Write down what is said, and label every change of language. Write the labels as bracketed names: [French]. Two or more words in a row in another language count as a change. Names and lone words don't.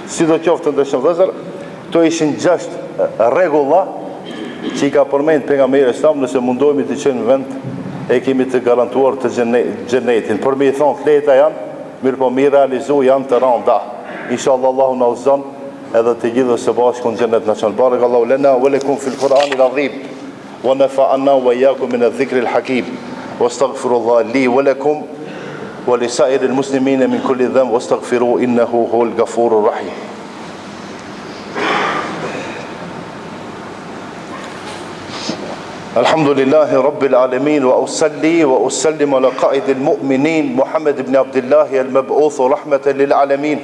[Albanian] Si do qoftë të ndërshëm vëllezër, to ishin 6 rregulla që i ka përmend pejgamberi sa nëse mundohemi të qenë në vend, e kemi të garantuar të xhenetin. Por me i thonë kleta janë, mirë po mi realizu janë të randa. Inshallah Allahu na uzon edhe të gjithë së bashku në xhenet na çon. [Arabic] بارك الله لنا ولكم في القرآن العظيم ونفعنا وإياكم من الذكر الحكيم واستغفر الله لي ولكم ولسائر المسلمين من كل ذنب واستغفروه إنه هو الغفور الرحيم. الحمد لله رب العالمين وأصلي وأسلم على قائد المؤمنين محمد بن عبد الله المبعوث رحمة للعالمين